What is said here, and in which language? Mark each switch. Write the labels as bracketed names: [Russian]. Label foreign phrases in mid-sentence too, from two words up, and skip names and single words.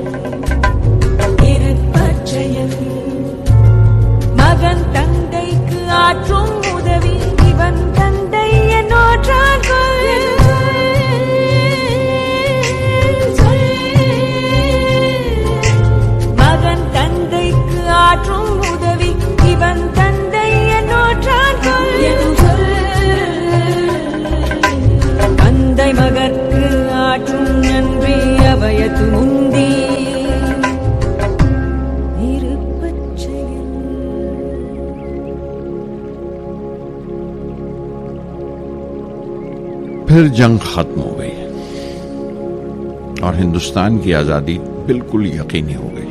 [Tamil] இருப்பச்செயல் மகன் தந்தைக்கு ஆற்றும் உதவி இவன் தந்தை என்னோற்றான் மகன் தந்தைக்கு ஆற்றும் உதவி இவன் தந்தை என்னோற்றான் தந்தை மகற்கு ஆற்றும் நன்றி அபயத்து முந்தி [Urdu] پھر جنگ ختم ہو گئی اور ہندوستان کی آزادی بالکل یقینی ہو گئی۔